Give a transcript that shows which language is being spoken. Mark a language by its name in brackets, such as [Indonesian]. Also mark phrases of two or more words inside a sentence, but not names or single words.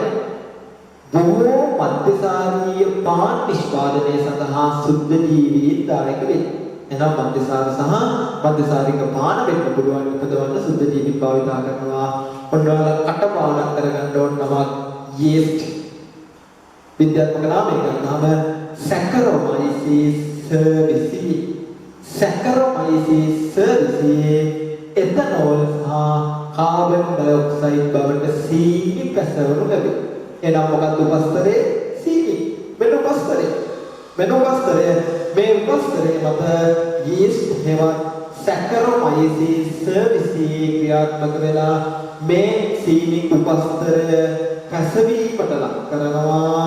[Sinhala] බොහෝ මධ්‍යසාරීය පාන නිෂ්පාදනය සඳහා සුද්ධ ජීවී දායක වේ. එනම් මධ්‍යසාර සහ මධ්‍යසාරික පාන වෙන්න පුළුවන් උපදවන්න සුද්ධ ජීවී භාවිත කරනවා. ඔන්න ඔයාලා කටපාඩම් කරගන්න ඕන නමක් යීස්ට්. විද්‍යාත්මක නාමය ගන්නාම Saccharomyces cerevisiae. Saccharomyces cerevisiae ethanol සහ [English] carbon dioxide [Sinhala] බවට සීනි පැසවනු ලැබේ. එනම් මොකක්ද උපස්තරයේ සීනි. මෙන්න උපස්තරය. මේ උපස්තරයේ මත yeast හෙවත් Saccharomyces cerevisiae ක්‍රියාත්මක වෙලා මේ සීනි උපස්තරය පැසවීමට ලක් කරනවා.